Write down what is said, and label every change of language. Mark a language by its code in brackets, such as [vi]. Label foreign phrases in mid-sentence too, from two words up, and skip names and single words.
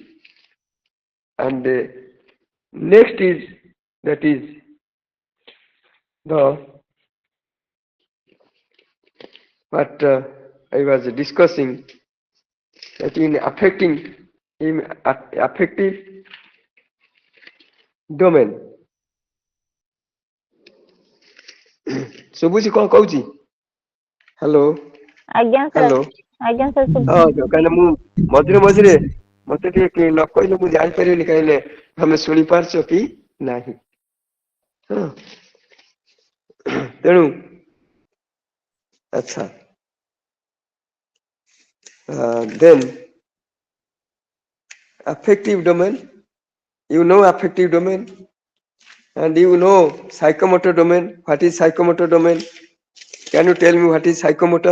[en] And next is, that is the what I was discussing, that in affective domain. [or] ଶୁଭୁଛି କ'ଣ କହୁଛି? ହ୍ୟାଲୋ ଆଜ୍ଞା ସାର୍ ହ୍ୟାଲୋ। ଆଜ୍ଞା ସାର୍ ହଁ କାହିଁକିନା ମୁଁ ମଝିରେ ମଝିରେ ମତେ ଟିକେ ନ କହିଲେ ମୁଁ ଜାଣିପାରିବିନି କାହିଁକିନା ତମେ ଶୁଣିପାରୁଛ କି ନାହିଁ। ହଁ ତେଣୁ ଆଚ୍ଛା, [en] then affective domain, you know affective domain, and you know psychomotor domain. What is psychomotor domain? Can you tell me what is psychomotor?